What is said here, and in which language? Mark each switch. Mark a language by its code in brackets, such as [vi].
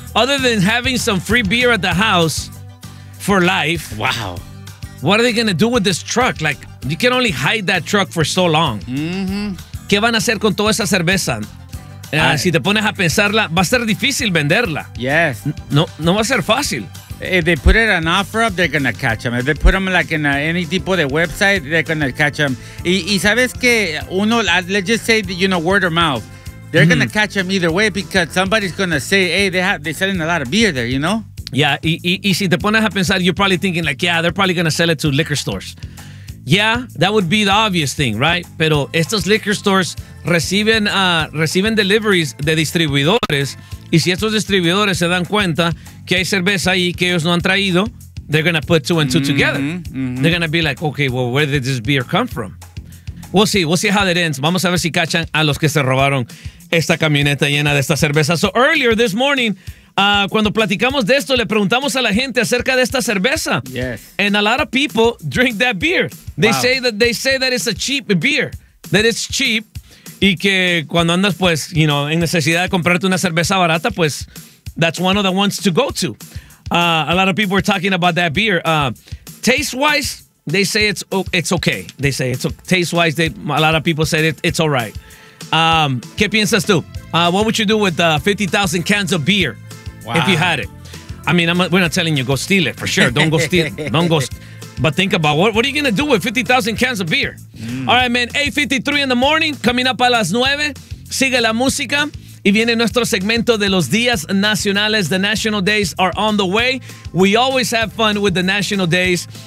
[en] Other than having some free beer at the house for life. Wow. What are they gonna do with this truck? Like, you can only hide that truck for so long. Mm-hmm. [es] ¿Qué van a hacer con toda esa cerveza? Si te pones a pensarla, va a ser difícil venderla. [en] Yes. [es] No va a ser fácil. [en] If they put it an offer up, they're gonna catch them. If they put them like in any [es] tipo de [en] website, they're gonna catch them. [es] Y sabes que uno, [en] let's just say, you know, word of mouth, they're gonna catch them either way because somebody's gonna say, hey, they're selling a lot of beer there, you know? Yeah, [es] y si te pones a pensar, [en] you're probably thinking like, yeah, they're probably gonna sell it to liquor stores. Yeah, that would be the obvious thing, right? [es] Pero estos liquor stores reciben deliveries de distribuidores. Y si estos distribuidores se dan cuenta que hay cerveza ahí que ellos no han traído, [en] they're going to put two and two together. They're going to be like, okay, well, where did this beer come from? We'll see how that ends. [es] Vamos a ver si cachan a los que se robaron esta camioneta llena de esta cerveza. [en] So earlier this morning, [es] Cuando platicamos de esto, le preguntamos a la gente acerca de esta cerveza. [en] Yes. And a lot of people drink that beer. They wow. say that they say that it's a cheap beer. That it's cheap. [es] Y que cuando andas, pues, [en] you know, [es] en necesidad de comprarte una cerveza barata, pues, [en] that's one of the ones to go to. A lot of people are talking about that beer. Taste-wise, they say it's okay. They say it's okay. Taste-wise, a lot of people said it's all right. [es] ¿Qué piensas tú? [en] What would you do with 50,000 cans of beer wow. if you had it? I mean, we're not telling you go steal it, for sure. Don't go steal it. Don't go. But think about what are you going to do with 50,000 cans of beer? Mm. All right, man. 8:53 in the morning. Coming up a las 9. [es] Sigue la música. Y viene nuestro segmento de los días nacionales. [en] The national days are on the way. We always have fun with the national days.